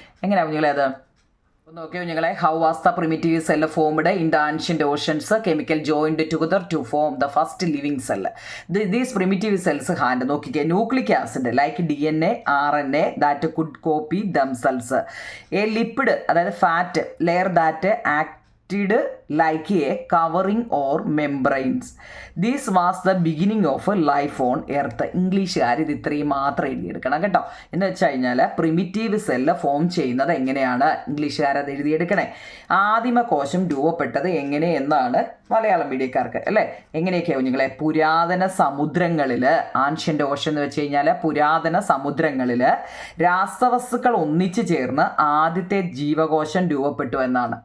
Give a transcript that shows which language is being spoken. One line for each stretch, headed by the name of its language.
Malayalam: എങ്ങനെയാണ് കുഞ്ഞുങ്ങളെ അത് നോക്കിയോ കുഞ്ഞുങ്ങളെ?
English: How was the primitive cell formed in the ancient oceans chemical joined together to form the first living cell. These primitive cells hand
Malayalam: നോക്കിക്കേ.
English: Nucleic acid like DNA, RNA that could copy themselves. A lipid
Malayalam: അതായത്
English: Fat layer that like a covering or membranes. This was the beginning of life on earth.
Malayalam: ഇംഗ്ലീഷുകാർ ഇത് ഇത്രയും മാത്രം എഴുതിയെടുക്കണം കേട്ടോ. എന്ന് വെച്ച് കഴിഞ്ഞാൽ പ്രിമിറ്റീവ് സെല്ല് ഫോം ചെയ്യുന്നത് എങ്ങനെയാണ് ഇംഗ്ലീഷുകാരത് എഴുതിയെടുക്കണേ. ആദിമ കോശം രൂപപ്പെട്ടത് എങ്ങനെ എന്നാണ് മലയാളം മീഡിയക്കാർക്ക് അല്ലേ. എങ്ങനെയൊക്കെയാവും നിങ്ങളെ പുരാതന സമുദ്രങ്ങളിൽ, ആൻഷ്യൻ്റ് ഓഷൻ എന്ന് വെച്ച് കഴിഞ്ഞാൽ പുരാതന സമുദ്രങ്ങളിൽ രാസവസ്തുക്കൾ ഒന്നിച്ചു ചേർന്ന് ആദ്യത്തെ ജീവകോശം രൂപപ്പെട്ടു എന്നാണ്.